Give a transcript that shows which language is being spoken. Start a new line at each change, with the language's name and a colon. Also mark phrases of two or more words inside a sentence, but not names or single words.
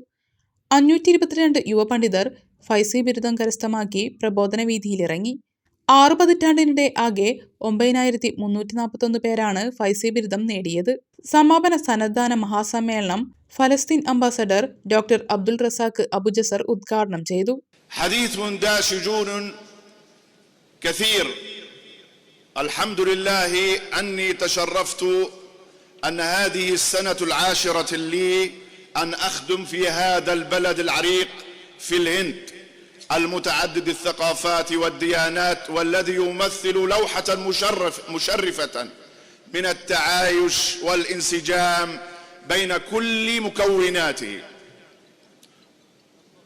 Malayalam: 522 യുവ പണ്ഡിതർ ഫൈസി ബിരുദം കരസ്ഥമാക്കി പ്രബോധന വീതിയിലിറങ്ങി. 6 പതിറ്റാണ്ടിനിടെ ആകെ 9341 പേരാണ് ഫൈസി ബിരുദം നേടിയത്. സമാപന സന്നദ്ധാന മഹാസമ്മേളനം ഫലസ്തീൻ അംബാസഡർ ഡോക്ടർ അബ്ദുൾ റസാഖ് അബു ജസർ ഉദ്ഘാടനം ചെയ്തു.
Arabic: الحمد لله أني تشرفت أن هذه السنة العاشرة لي أن أخدم في هذا البلد العريق في الهند المتعدد الثقافات والديانات، والذي يمثل لوحة مشرفة من التعايش والانسجام بين كل مكوناته.